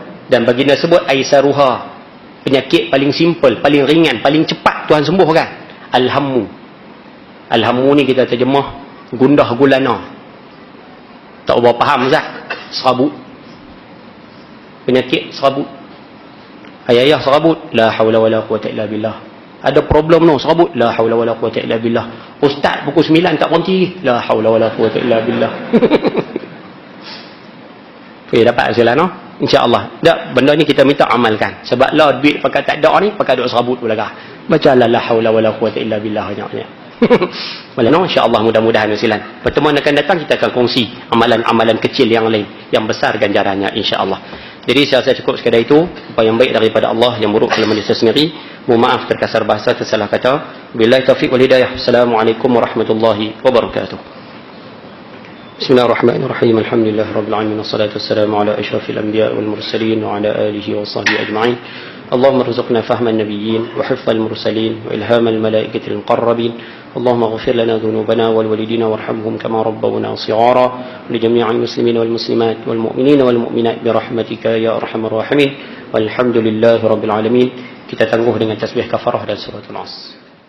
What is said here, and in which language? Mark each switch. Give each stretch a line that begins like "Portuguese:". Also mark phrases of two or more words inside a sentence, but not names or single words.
Malay: Dan baginda sebut aisaruha, penyakit paling simple, paling ringan, paling cepat Tuhan sembuhkan. Alhammu. Alhammu ni kita terjemah gundah gulana. Tak berapa faham Ustaz? Serabut. Penyakit serabut. Ayah serabut,
Arabic: لا حول ولا قوة إلا بالله.
Malay: Ada problem no, serabut,
Arabic: لا حول ولا قوة إلا بالله.
Malay: Ustaz pukul 9 tak berhenti,
Arabic: لا حول ولا قوة إلا بالله.
Malay: Okay, dapat hasil no? InsyaAllah. Tak, benda ni kita minta amalkan. Sebab lah duit pakai tak ada ni, pakai duk serabut pula kah. Baca
Arabic: لا حول ولا قوة إلا بالله
Malay: banyak-banyak. Boleh no? InsyaAllah mudah-mudahan hasilan. Pertemuan akan datang kita akan kongsi amalan-amalan kecil yang lain, yang besar ganjarannya insyaAllah. Jadi saya rasa cukup sekadar itu. Apa yang baik daripada Allah, yang buruk dalam diri saya sendiri. Mohon maaf terkasar bahasa, tersalah kata.
Arabic: بالله التوفيق والهداية. السلام عليكم ورحمة الله وبركاته. بسم الله الرحمن الرحيم. الحمد لله رب العالمين. والصلاة والسلام على أشرف الأنبياء والمرسلين وعلى آله وصحبه أجمعين. اللهم ارزقنا فهم النبيين وحفظ المرسلين وإلهام الملائكة المقربين. اللهم اغفر لنا ذنوبنا والوالدين وارحمهم كما ربونا صغارا. لجميع المسلمين والمسلمات والمؤمنين والمؤمنات برحمتك يا أرحم الراحمين. والحمد لله رب العالمين.
Malay: Kita tangguh dengan tasbih kafarah dan suratul As.